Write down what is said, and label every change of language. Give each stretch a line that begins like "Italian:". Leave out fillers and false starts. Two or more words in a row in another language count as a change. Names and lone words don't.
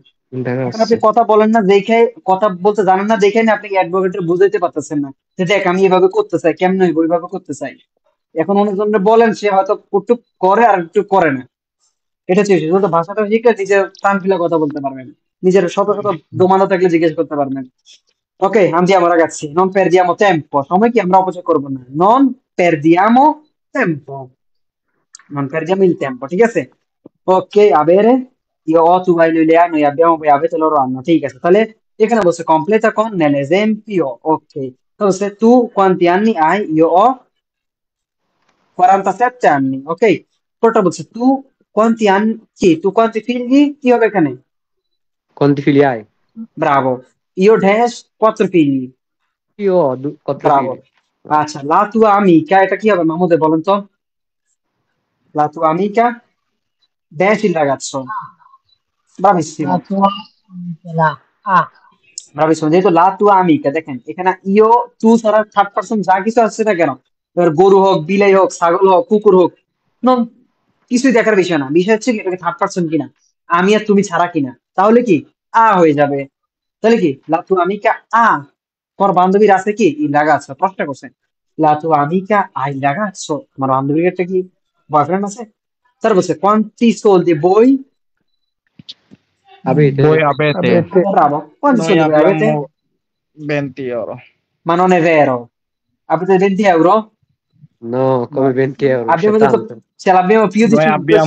Bangla: এখন আপনি কথা বলেন না দেখে, কথা বলতে জানেন না দেখে না, আপনি অ্যাডভোকেটের বুঝাইতে পারতেছেন না যে দেখ আমি এভাবে করতে চাই, কেমন হইব ওইভাবে করতে চাই। এখন অনেকজনের বলেন, সে হয়তো একটু করে আর একটু করে না। এটা হচ্ছে বিষয়। শুধু ভাষাটা শিখলে নিজের প্রাণ খুলে কথা বলতে পারবেন, নিজের শত শত দোমানা থাকলে জিজ্ঞেস করতে পারবেন। ওকে,
Italian: andiamo ragazzi, non perdiamo tempo,
Bangla: সময় কি আমরা অপচয় করব না,
Italian: non perdiamo tempo, non perdiamo il tempo,
Bangla: ঠিক আছে?
Italian: Ok, avere, io ho, tu hai, lui le ha, noi abbiamo, voi avete, loro hanno,
Bangla: ঠিক আছে? তাহলে এখানে বলছে
Italian: completa con nell'esempio,
Bangla: ok.
Italian: Entonces, tu quanti anni hai? Io ho 47 anni, ok?
Bangla: পরটা বলছে
Italian: tu quanti anni,
Bangla: কি
Italian: tu quanti figli,
Bangla: কি হবে এখানে?
Italian: Quanti figli hai? Bravo. Io dash 4 figli, Io ho 4 bravo. figli. আচ্ছা, la tua amica,
Bangla: এটা কি হবে মাহমুদে বলেন তো?
Italian: La tua amica dash il ragazzo, bravissimo, La tua la A. bravissimo, যেহেতু la tua amica,
Bangla: দেখেন এখানে
Italian: io tu
Bangla: ছাড়া থার্ড পারসন যা কিছু আছে না কেন, এবার গরু হোক, বিলাই হোক, ছাগল হোক, কুকুর হোক, নন কিছুই দেখার বিষয় না। বিষয় হচ্ছে কি এটাকে থার্ড পারসন কিনা, আমি আর তুমি ছাড়া কিনা, তাহলে কি আ হয়ে যাবে। তাহলে কি
Italian: la tua amica
Bangla: আ, তোমার বান্ধবীর আছে কি il ragazzo, প্রশ্ন করছেন
Italian: la tua amica ha il ragazzo,
Bangla: তোমার বান্ধবীর একটা কি বয়ফ্রেন্ড আছে? তার বলছে
Italian: quanti soldi voi, Avete? Voi avete. Avete. bravo, quanti Noi soldi voi avete? abbiamo 20 euro. Ma non è vero, avete 20 euro? No, come 20 euro, c'è Abbiamo detto tanto. ce l'abbiamo più di Noi 500